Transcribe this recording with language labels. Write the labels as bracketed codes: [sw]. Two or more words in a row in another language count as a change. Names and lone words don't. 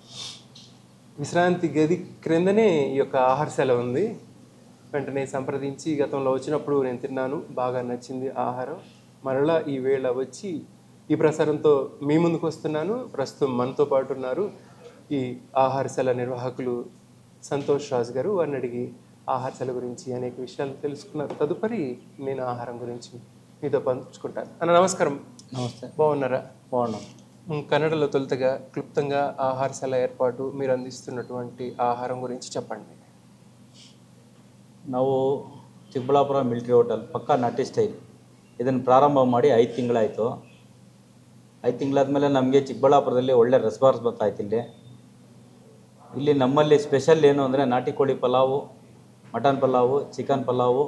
[te] విశ్రాంతి గది క్రిందనే ఈ యొక్క ఆహారశాల ఉంది వెంటనే సంప్రదించి గతంలో వచ్చినప్పుడు నేను తిన్నాను బాగా నచ్చింది ఆహారం మరలా ఈ వేళ వచ్చి ఈ ప్రసారంతో మీ ముందుకు వస్తున్నాను ప్రస్తుతం మనతో పాటు ఉన్నారు ఈ ఆహారశాల నిర్వాహకులు సంతోష్ రాజు గారు వారిని అడిగి ఆహారశాల గురించి అనేక విషయాలు తెలుసుకున్నారు తదుపరి నేను ఆహారం గురించి మీతో పంచుకుంటాను అన్న నమస్కారం నమస్తే బాగున్నారా బాగున్నాం కన్నడలో తొలుతగా క్లుప్తంగా ఆహారశాల ఏర్పాటు మీరు అందిస్తున్నటువంటి ఆహారం గురించి చెప్పండి [kn] ನಾವು ಚಿಕ್ಕಬಳ್ಳಾಪುರ ಮಿಲಿಟರಿ ಹೋಟೆಲ್ ಪಕ್ಕಾ ನಾಟಿ ಸ್ಟೈಲ್ ಇದನ್ನು ಪ್ರಾರಂಭ ಮಾಡಿ 5 ತಿಂಗಳಾಯಿತು 5 ತಿಂಗಳಾದಮೇಲೆ ನಮಗೆ ಚಿಕ್ಕಬಳ್ಳಾಪುರದಲ್ಲಿ ಒಳ್ಳೆ ರೆಸ್ಪಾನ್ಸ್ ಬರ್ತಾಯಿತ್ತು ಇಲ್ಲಿ ನಮ್ಮಲ್ಲಿ ಸ್ಪೆಷಲ್ ಏನು ಅಂದರೆ ನಾಟಿ ಕೋಳಿ ಪಲಾವು ಮಟನ್ ಪಲಾವು ಚಿಕನ್ ಪಲಾವು